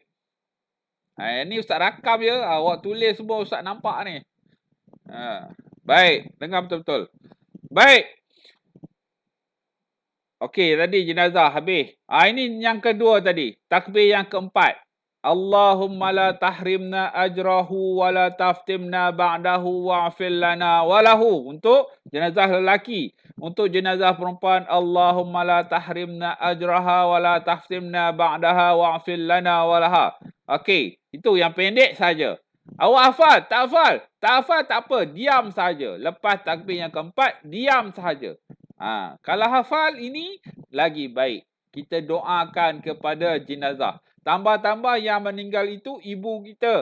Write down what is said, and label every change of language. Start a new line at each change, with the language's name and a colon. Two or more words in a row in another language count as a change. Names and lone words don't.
Malay: Ni Ustaz rakam je. Awak tulis semua Ustaz nampak ni. Baik. Dengar betul-betul. Baik. Okey, tadi jenazah habis. Ini yang kedua tadi. Takbir yang keempat.
Arabic: اللهم لا تحرمنا أجره ولا تفتنا بعده واغفر لنا وله.
Malay: Untuk jenazah lelaki. Untuk jenazah perempuan.
Arabic: اللهم لا تحرمنا أجرها ولا تفتنا بعدها واغفر لنا ولها.
Malay: Okey, itu yang pendek saja. Awak hafal? Tak hafal? Tak hafal tak apa. Diam saja. Lepas takbir yang keempat, diam saja. Kalau hafal ini lagi baik. Kita doakan kepada jenazah. Tambah-tambah yang meninggal itu ibu kita.